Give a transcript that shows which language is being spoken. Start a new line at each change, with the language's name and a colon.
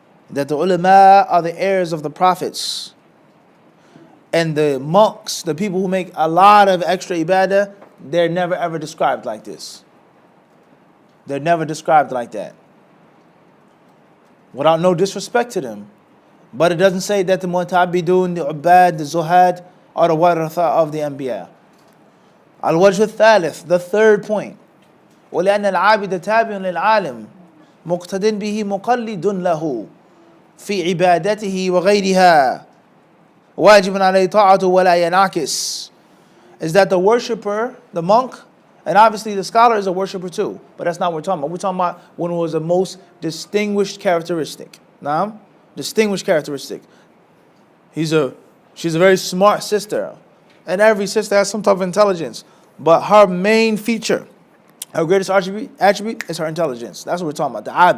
English: That the ulama are the heirs of the prophets. And the monks, the people who make a lot of extra ibadah, they're never ever described like this. They're never described like that. Without no disrespect to them. But it doesn't say that the mu'tabidun, the ubad, the zuhad are the waratha of the anbiya. Al-wajh al-thalith, the third point.
Arabic: ولأن العابد تابع للعالم مقتد به مقلد له في عبادته وغيرها واجب عليه طاعته ولا ينعكس.
English: Is that the worshipper, the monk, and obviously the scholar is a worshipper too, but that's not what we're talking about. We're talking about when it was the most distinguished characteristic. Now, distinguished characteristic. She's a very smart sister, and every sister has some type of intelligence, but her main feature, her greatest attribute is her intelligence. That's what we're talking about.